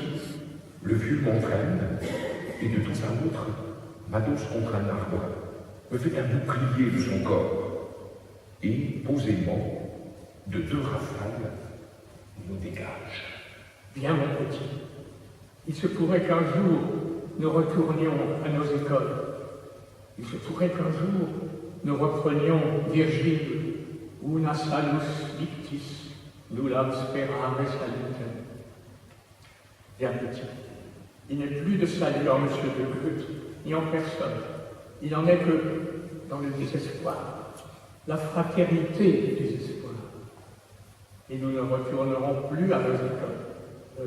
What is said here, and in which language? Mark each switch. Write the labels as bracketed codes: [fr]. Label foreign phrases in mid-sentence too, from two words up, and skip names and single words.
[fr] Le vieux m'entraîne et de temps à autre m'adosse contre un arbre, me fait un bouclier de son corps et, posément, de 2 rafales, nous dégage. Viens, mon petit. Il se pourrait qu'un jour, nous retournions à nos écoles. Il se pourrait qu'un jour, nous reprenions Virgile, [la] una salus victis, nullam sperare salutem. [fr] Viens, petit. Il n'est plus de salut en M. de Grut, ni en personne. Il n'en est que dans le désespoir, la fraternité du désespoir. Et nous ne retournerons plus à nos écoles.